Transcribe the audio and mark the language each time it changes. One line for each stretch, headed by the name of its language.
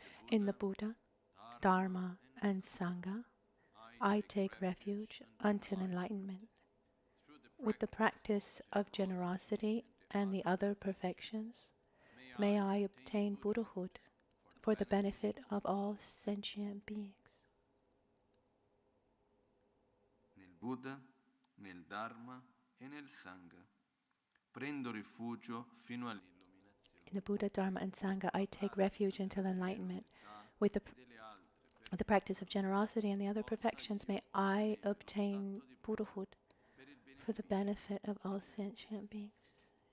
English: In the Buddha, Dharma, and Sangha, I take refuge until enlightenment. With the practice of generosity and the other perfections, may I obtain Buddhahood for the benefit of all sentient beings.
Italian: Nel Buddha, nel Dharma e nel Sangha prendo rifugio fino all'illuminazione.
English: In the Buddha, Dharma, and Sangha, I take refuge until enlightenment. With the practice of generosity and the other perfections, may I obtain Buddhahood for the benefit of all sentient beings.